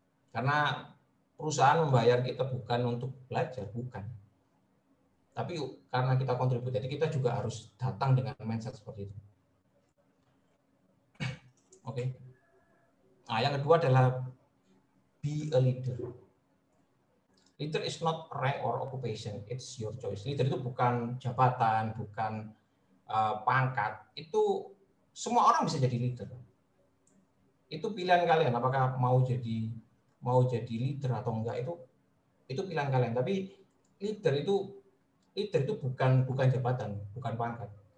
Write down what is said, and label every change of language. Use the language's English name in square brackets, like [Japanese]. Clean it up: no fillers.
[Indonesian] Karena perusahaan membayar kita bukan untuk belajar, bukan. Tapi karena kita kontribusi, jadi kita juga harus datang dengan mindset seperti itu. Oke. Nah, yang kedua adalah [English] be a leader. Leader is not rank or occupation, it's your choice. [Indonesian] Leader itu bukan jabatan, bukan pangkat. Itu semua orang bisa jadi leader. Itu pilihan kalian, apakah mau jadi leader atau enggak, itu pilihan kalian. Tapi leader itu bukan jabatan, bukan pangkat.